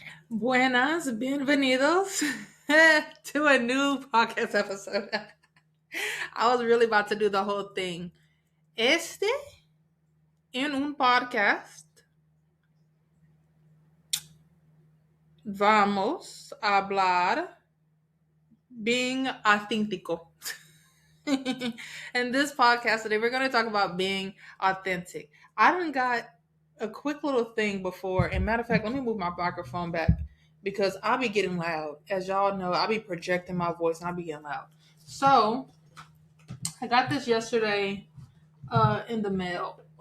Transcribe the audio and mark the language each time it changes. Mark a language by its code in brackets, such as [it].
[es] Buenas, bienvenidos [en] to a new podcast episode. I was really about to do the whole thing. [es] En un podcast, vamos a hablar [en] being [es] auténtico. [en] In this podcast today, we're going to talk about being authentic. I done got a quick little thing before, and matter of fact, let me move my microphone back because I'll be getting loud. As y'all know, I'll be projecting my voice and I'll be getting loud. So, I got this yesterday in the mail.